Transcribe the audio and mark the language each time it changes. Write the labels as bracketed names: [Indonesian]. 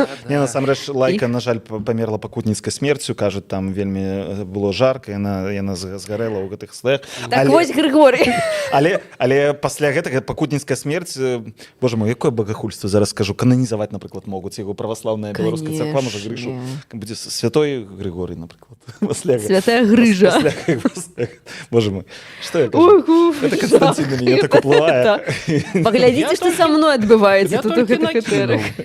[Belarusian] Не, насамрэч, Лайка, на жаль, памерла пакутніцкай смерцю, кажуць, там вельмі было жарка, яна згарэла ў гэтых слоях. Так вось, Григорий. Але пасля гэтага пакутніцкая смерць, боже мой, якое богохульство, зараз скажу, кананізаваць, напрыклад, могуць яго праваслаўная беларуская царква, можа, Грышу, будзе святой Григорий, напрыклад. Святая Грыжа. Боже мой, што я кажу? [Russian] Это Константин на меня так уплывае. [Belarusian] Паглядзіце, што са мной адбываецца тут у гэтых этэрах.